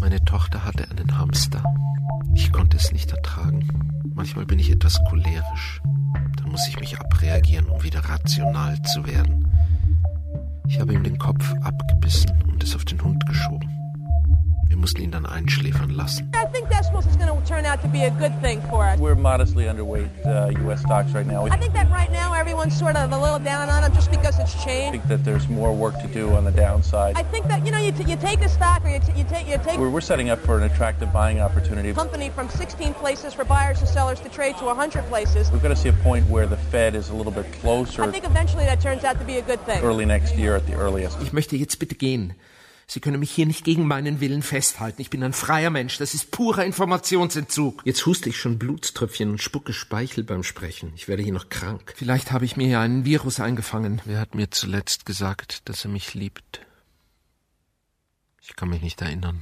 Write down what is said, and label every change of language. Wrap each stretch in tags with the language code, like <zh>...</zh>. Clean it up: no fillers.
<de>Meine Tochter hatte einen Hamster. Ich konnte es nicht ertragen. Manchmal bin ich etwas cholerisch. Dann muss ich mich abreagieren, um wieder rational zu werden. Ich habe ihm den Kopf abgebissen und es auf den Hund geschoben. Wir mussten ihn dann einschläfern lassen.</de> <en>I think that's what's going to turn out to be a good thing for us. We're modestly underweight U.S. stocks right now. I think that right now everyone's sort of a little down on them just because it's changed. I think that there's more work to do on the downside. I think that, you know, you take a stock or you take... We're setting up for an attractive buying opportunity. ...company from 16 places for buyers and sellers to trade to 100 places. We've got to see a point where the Fed is a little bit closer. I think eventually that turns out to be a good thing. Early next year at the earliest.</en> <de>Ich möchte jetzt bitte gehen. Sie können mich hier nicht gegen meinen Willen festhalten. Ich bin ein freier Mensch. Das ist purer Informationsentzug. Jetzt huste ich schon Blutströpfchen und spucke Speichel beim Sprechen. Ich werde hier noch krank. Vielleicht habe ich mir hier einen Virus eingefangen. Wer hat mir zuletzt gesagt, dass er mich liebt? Ich kann mich nicht erinnern.</de>